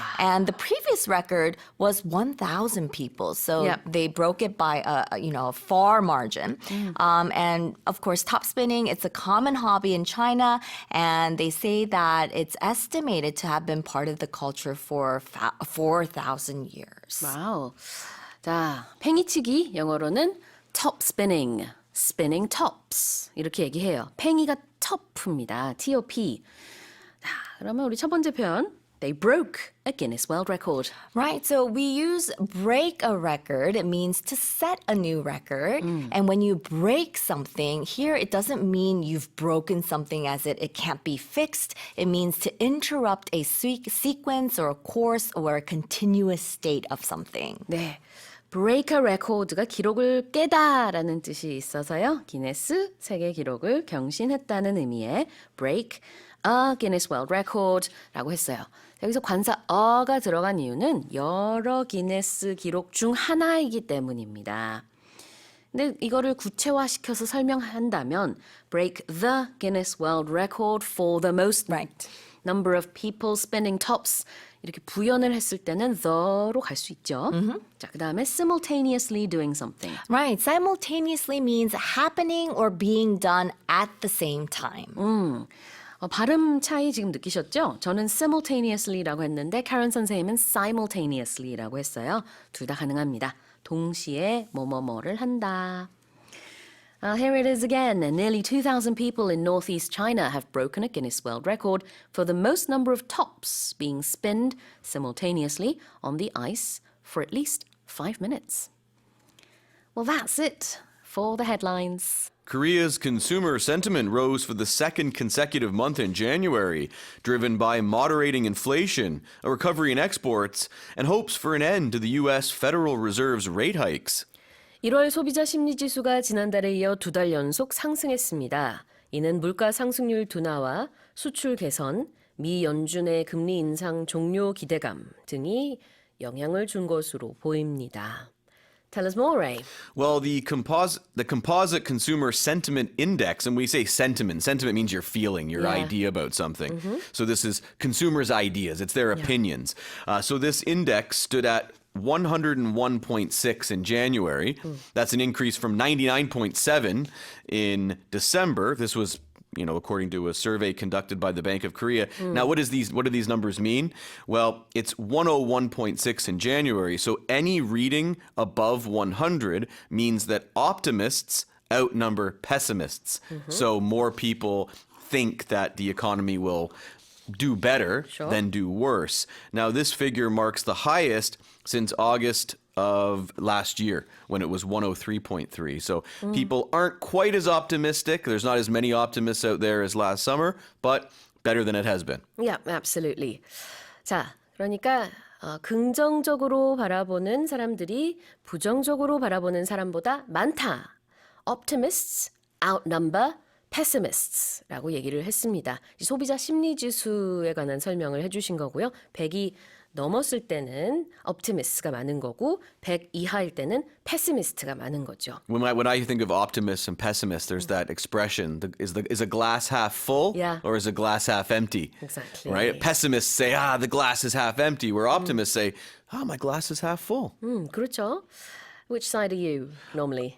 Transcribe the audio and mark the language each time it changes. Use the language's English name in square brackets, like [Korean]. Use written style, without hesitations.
[English] And the previous record was 1,000 people. So Yep. they broke it by a far margin. And of course, top spinning, it's a common hobby in China. And they say that it's estimated to have been part of the culture for 4,000 years. [Korean] 와우. 자, 팽이치기 영어로는 top spinning, spinning tops 이렇게 얘기해요. 팽이가 top입니다. T-O-P. 자, 그러면 우리 첫 번째 표현. [English] They broke a Guinness World Record. Right. So we use break a record. It means to set a new record. And when you break something, here it doesn't mean you've broken something as it can't be fixed. It means to interrupt a sequence or a course or a continuous state of something. [Korean] 네. break a record가 기록을 깨다라는 뜻이 있어서요. 기네스 세계 기록을 경신했다는 의미의 [English] break a Guinness World Record [Korean] 라고 했어요. 여기서 관사 a가 들어간 이유는 여러 기네스 기록 중 하나이기 때문입니다. 근데 이거를 구체화시켜서 설명한다면 [English] break the Guinness World Record for the most number of people spinning tops [Korean] 이렇게 부연을 했을 때는 the로 갈 수 있죠. 자, 그다음에 [English] simultaneously doing something. Right. Simultaneously means happening or being done at the same time. [Korean] 발음 차이 지금 느끼셨죠? 저는 simultaneously라고 했는데 카런 선생님은 simultaneously라고 했어요. 둘 다 가능합니다. 동시에 뭐뭐뭐를 한다. [English] Here it is again. Nearly 2,000 people in northeast China have broken a Guinness World Record for the most number of tops being spinned simultaneously on the ice for at least 5 minutes. Well, that's it for the headlines. Korea's consumer sentiment rose for the second consecutive month in January, driven by moderating inflation, a recovery in exports, and hopes for an end to the U.S. Federal Reserve's rate hikes. [Korean] 1월 소비자 심리지수가 지난달에 이어 2달 연속 상승했습니다. 이는 물가 상승률 둔화와 수출 개선, 미 연준의 금리 인상 종료 기대감 등이 영향을 준 것으로 보입니다. [English] Tell us more, Ray. Well, the composite consumer sentiment index, and we say sentiment means your feeling, your idea about something. So this is consumers' ideas, it's their opinions. So this index stood at 101.6 in January. That's an increase from 99.7 in December. This was according to a survey conducted by the Bank of Korea. Now, what do these numbers mean? Well, it's 101.6 in January. So any reading above 100 means that optimists outnumber pessimists. So more people think that the economy will do better than do worse. Now, this figure marks the highest since August of last year when it was 103.3. So people aren't quite as optimistic. There's not as many optimists out there as last summer, but better than it has been. Yeah, absolutely. [Korean] 자, 그러니까 긍정적으로 바라보는 사람들이 부정적으로 바라보는 사람보다 많다. [English] Optimists outnumber [Korean] pessimists라고 얘기를 했습니다. 소비자 심리지수에 관한 설명을 해주신 거고요. 100이 넘었을 때는 optimist가 많은 거고 100 이하일 때는 pessimist가 많은 거죠. [English] When I think of optimists and pessimists, there's that expression: is a glass half full, Yeah. or is a glass half empty? Exactly. Right? Pessimists say, the glass is half empty. Where optimists say, my glass is half full. [Korean] 그렇죠. [English] Which side are you normally?